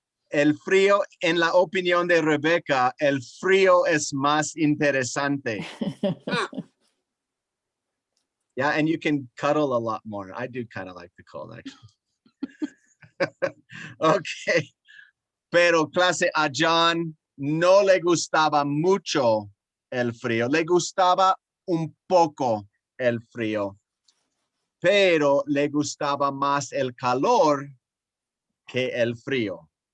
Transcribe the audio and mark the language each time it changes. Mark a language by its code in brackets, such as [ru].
[es] El frío, en la opinión de Rebecca, el frío es más interesante. [en] Yeah, and you can cuddle a lot more. I do kind of like the cold, actually. Okay. [es] Pero clase, a John no le gustaba mucho el frío. Le gustaba un poco el frío. Pero le gustaba más el calor que el frío.